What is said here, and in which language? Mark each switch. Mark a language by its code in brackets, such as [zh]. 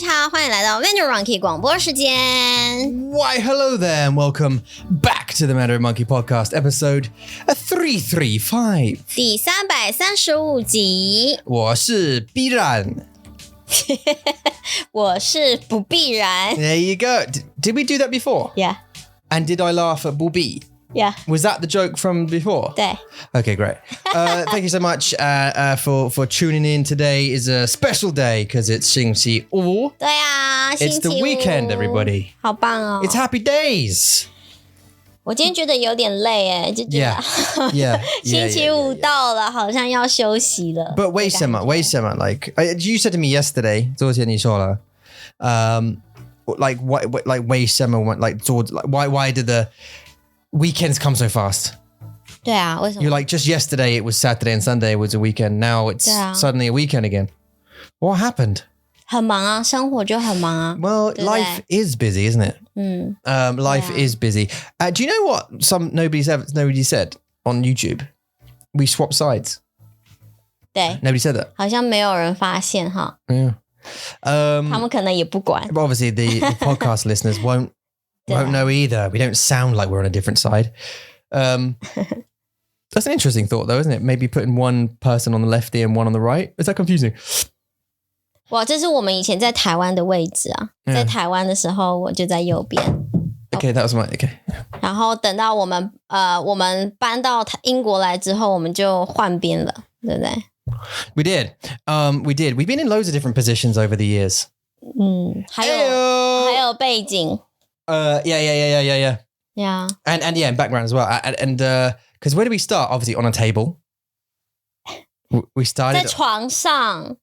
[zh] 欢迎来到 Mandarin Monkey 广播时间。 [en] Why, hello there, and welcome back to the Mandarin Monkey Podcast, episode 335. [zh] 第335集。我是必然。我是不必然。 [en] There you go. Did we do that before? Yeah. And did I laugh at 不必? Yeah. Was that the joke from before? [zh] 对。 [en] Okay, great. Thank you so much for tuning in. Today is a special day because it's 星期五. [zh] 对啊，星期五。 [en] It's the weekend, everybody. [zh] 好棒哦。 [en] It's happy days. [zh] 我今天觉得有点累耶，就觉得 [en] Yeah. [zh] 星期五到了，好像要休息了。 [en] But 为什么 Like you said to me yesterday, [zh] 昨天你说了 [en] like为什么 why did the weekends come so fast? [zh] 对啊，为什么 [en] You're like, just yesterday it was Saturday and Sunday was a weekend. Now it's suddenly a weekend again. What happened? [zh] 很忙啊，生活就很忙啊。 [en] Well, life is busy, isn't it? Life is busy. Do you know what nobody said on YouTube? We swap sides. [zh] 对， [en] Nobody said that. [zh] 好像没有人发现哈。 [en] Yeah. [zh] 他们可能也不管。 [en] But obviously the podcast listeners won't know either. We don't sound like we're on a different side. That's an interesting thought though, isn't it? Maybe putting one person on the left ear and one on the right. Is that confusing? [zh] 哇，这是我们以前在台湾的位置啊。在台湾的时候，我就在右边。 [en] Okay, that was my okay. [zh] 然后等到我们搬到英国来之后，我们就换边了，对不对？ [en] We did. We did. We've been in loads of different positions over the years. [zh] 还有背景。 [en] Yeah. Yeah. And yeah, background as well. And because where did we start? Obviously on a table. We started [zh] 在床上。